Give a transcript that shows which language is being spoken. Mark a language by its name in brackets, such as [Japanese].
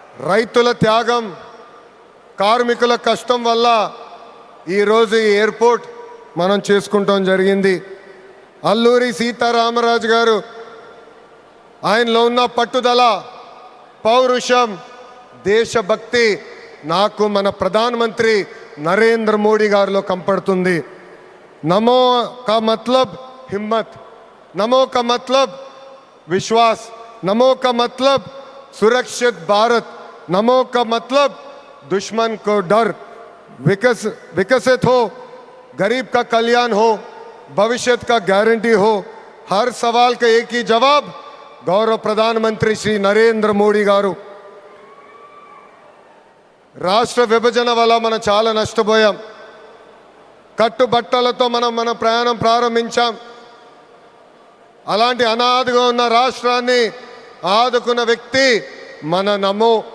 [Telugu] రైతుల త్యాగం, కార్మికుల కష్టం వల్ల ఈరోజు ఈ ఎయిర్పోర్ట్ మనం చేసుకుంటాం జరిగింది. అల్లూరి సీతారామరాజు గారు ఆయనలో ఉన్న పట్టుదల, పౌరుషం, దేశభక్తి నాకు మన ప్రధానమంత్రి నరేంద్ర మోడీ గారిలో కంపడుతుంది. [Hindi] నమో కా మతలబ్ హిమ్మత్, నమో కా మతలబ్ విశ్వాస్, నమో కా మతలబ్ सुरक्षित भारत, नमो का मतलब दुश्मन को डर, विकसित हो, गरीब का कल्याण हो, भविष्य का गारंटी हो. हर सवाल का एक ही जवाब गौरव प्रधानमंत्री श्री नरेंद्र मोदी गारू. [Telugu] రాష్ట్ర విభజన వల్ల మనం చాలా నష్టపోయాం. కట్టుబట్టలతో మనం మన ప్రయాణం ప్రారంభించాం. అలాంటి అనాథగా ఉన్న రాష్ట్రాన్ని ఆదుకున్న వ్యక్తి మన నమో.